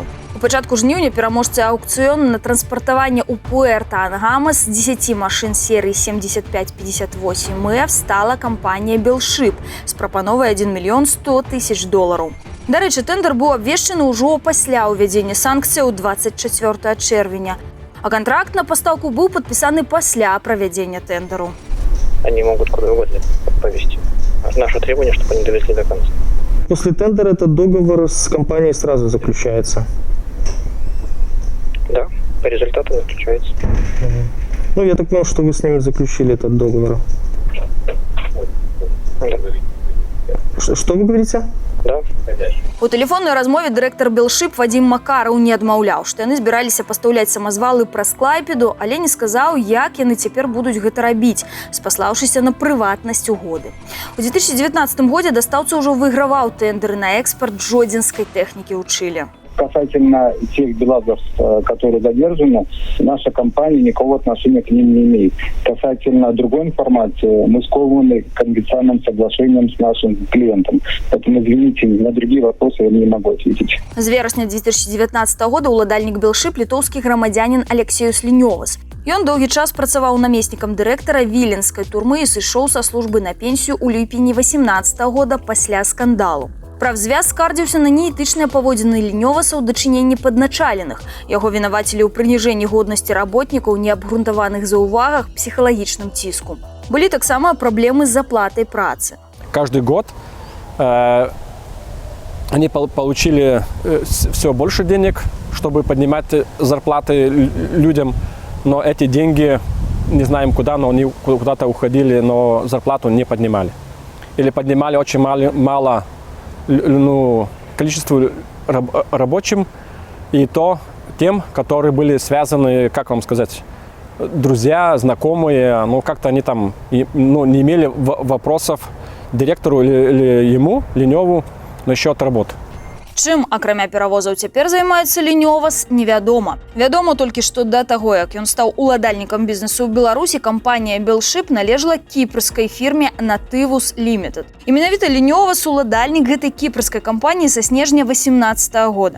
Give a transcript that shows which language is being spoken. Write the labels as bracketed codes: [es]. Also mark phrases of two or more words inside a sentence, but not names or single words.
[be] У пачатку жніўня пераможцы аўкцыёну на транспартаванне ў Пуэрта-Ангамас 10 машын серыі 7558F стала кампанія «Белшип» з прапановай $1 100 000. Дарэчы, тэндэр быў абвешчаны ўжо пасля ўвядзення санкцыяў 24 чэрвеня, а кантракт на пастаўку быў падпісаны пасля правядзення тэндэру. [ru] Они могут куда угодно повезти. Наше требование, чтобы они довезли до конца. После тендера этот договор с компанией сразу заключается? Да, по результату заключается. Ну, я так понял, что вы с ними заключили этот договор. Да. Что вы говорите? Да. [be] У тэлефоннай размове дырэктар «Белшип» Вадзім Макараў не адмаўляў, што яны збіраліся пастаўляць самазвалы праз Клайпеду, але не сказаў, як яны цяпер будуць гэта рабіць, спаслаўшыся на прыватнасць угоды. У 2019 годзе дастаўца ўжо выйграваў тэндеры на экспарт жодзінскай тэхнікі ў Чылі. [ru] Касательно тех белазов, которые задержаны, наша компания никакого отношения к ним не имеет. Касательно другой информации, мы скованы конвенционным соглашением с нашим клиентом. Поэтому, извините, на другие вопросы я не могу ответить. [be] З верасня 2019 года ўладальнік «Белшип» літоўскі грамадзянін Алексеюс Лінёвас. Ён доўгі час працаваў намеснікам дырэктара віленскай турмы і сышоў са службы на пенсію ў ліпені 2018 года пасля скандалу. Правзвяз скардзіўся на неэтычныя паводзіны Лінёваса ў дачыненні падначаленых. Яго вінавацілі ў прыніжэнні годнасці работнікаў, неабгрунтаваных заўвагах, псіхалагічным ціску. Былі таксама праблемы з заплатай працы. [ru] Каждый год они получили все больше денег, чтобы поднимать зарплаты людям, но эти деньги, не знаем куда, но они куда-то уходили, но зарплату не поднимали. Или поднимали очень мало количество рабочим, и то тем, которые были связаны, как вам сказать, друзья, знакомые, как-то они там не имели вопросов директору или ему, Линёву, но еще от работы. [be] Чым, акрамя перавозаў, цяпер займаецца Лінёвас, невядома. Вядома толькі, што да таго, як ён стаў уладальнікам бізнесу ў Беларусі, кампанія Белшип належала кіпрскай фірме Nativus Limited. І менавіта Лінёвас уладальнік гэтай кіпрскай кампаніі са снежня 2018 года.